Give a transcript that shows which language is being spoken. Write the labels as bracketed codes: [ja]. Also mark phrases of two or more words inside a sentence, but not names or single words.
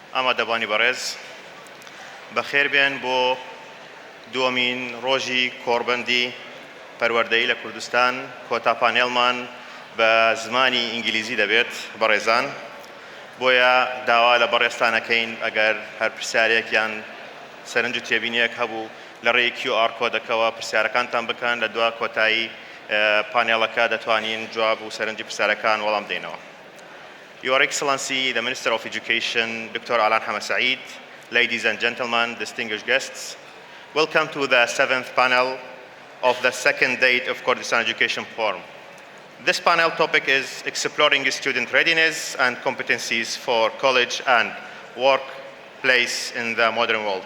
[ckb] ئامادەبانی بەڕێز بەخێربێن بۆ دووەمین ڕۆژی کۆڕبەندی پەروەردەیی لە کوردستان کۆتا پانێڵمان بە زمانی ئینگلیزی دەبێت بەڕێزان بۆیە داوا لە بەڕێستانەکەین ئەگەر هەر پرسیارێکیان سەرنج و تێبینیەک هەبوو لە ڕێی QR کۆدەکەوە پرسیارەکانتان بکەن لە دوا کۆتایی پانێڵەکە دەتوانین جواب و سەرنجی پرسیارەکان وەڵام دێنەوە. [en] Your Excellency, the Minister of Education, Dr. Alan Hamad Saeed, ladies and gentlemen, distinguished guests, welcome to the 7th panel of the second date of Kurdistan Education Forum. This panel topic is exploring student readiness and competencies for college and workplace in the modern world.